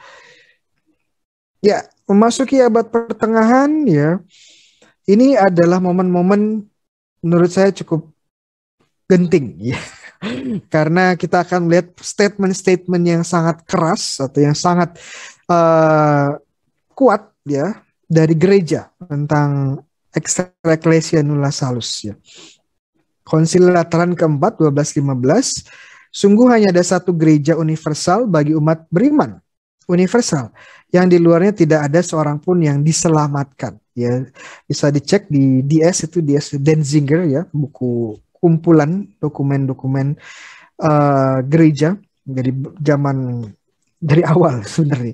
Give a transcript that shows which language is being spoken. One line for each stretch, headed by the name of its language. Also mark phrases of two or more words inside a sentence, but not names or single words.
Indonesian: Ya, memasuki abad pertengahan ya, ini adalah momen-momen menurut saya cukup genting ya. Karena kita akan melihat statement-statement yang sangat keras atau yang sangat kuat ya dari gereja tentang
Latin: extra ecclesia nulla salus
Indonesian: ya. Konsili Lateran keempat 1215, sungguh hanya ada satu gereja universal bagi umat beriman. Universal, yang di luarnya tidak ada seorang pun yang diselamatkan. Ya, bisa dicek di DS itu DS Denzinger ya, buku kumpulan dokumen-dokumen gereja dari zaman dari awal sebenarnya.